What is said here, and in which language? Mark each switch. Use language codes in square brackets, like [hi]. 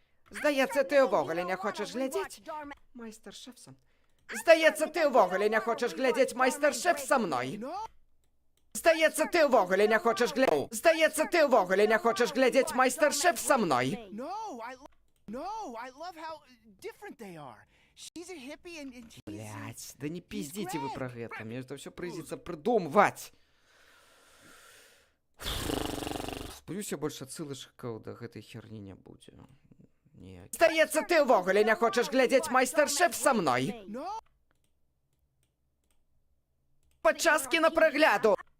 [be] Здаецца, ты ўвогуле не хочаш глядзець майстар-шеф са... Здаецца, ты ўвогуле не хочаш глядзець майстар-шеф са мной. Здаецца, ты ўвогуле не хочаш глядзець... Здаецца, ты ўвогуле не хочаш глядзець майстар-шеф са мной. [en] No, I love how different they are. She's a hippie and he's... [ru] Блядь, да не пиздите вы про гэта. Мне это все придется придумывать. [uk] Сподіваюся, [be] больше отсылочкаў да гэтай херні не будзе. Здаецца, ты ўвогуле не хочаш глядзець майстар-шеф са мной. Падчас кінапрагляду.